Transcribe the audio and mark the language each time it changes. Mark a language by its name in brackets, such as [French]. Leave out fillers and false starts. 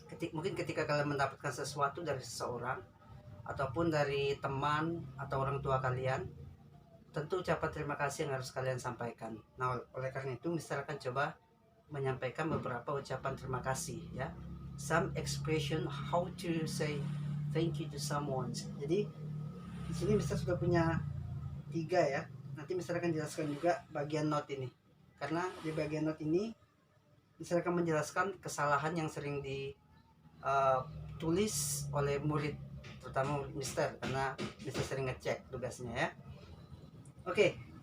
[Indonesian] Mungkin ketika kalian mendapatkan sesuatu dari seseorang ataupun dari teman atau orang tua kalian, tentu ucapan terima kasih yang harus kalian sampaikan. Nah, oleh karena itu Mister akan coba menyampaikan beberapa ucapan terima kasih ya. [English] Some expression how to say thank you to someone. [Indonesian] Jadi di sini Mister sudah punya 3 ya. Nanti Mister akan jelaskan juga bagian note ini. Karena di bagian note ini Mister akan menjelaskan kesalahan yang sering ditulis oleh murid, terutama Mister, karena Mister sering ngecek tugasnya ya. Oke.